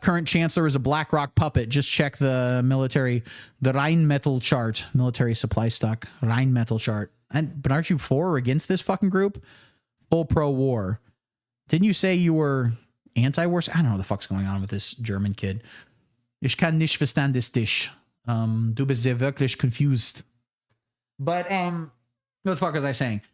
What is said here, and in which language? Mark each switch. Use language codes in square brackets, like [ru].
[en] Current chancellor is a BlackRock puppet. Just check the Rheinmetall chart, military supply stock, Rheinmetall chart. But aren't you for or against this fucking group? Full pro-war. Didn't you say you were anti-war? I don't know what the fuck's going on with this German kid. [de] Ich kann nicht verstehen dich. Du bist sehr wirklich confused. [en] But, what the fuck was I saying?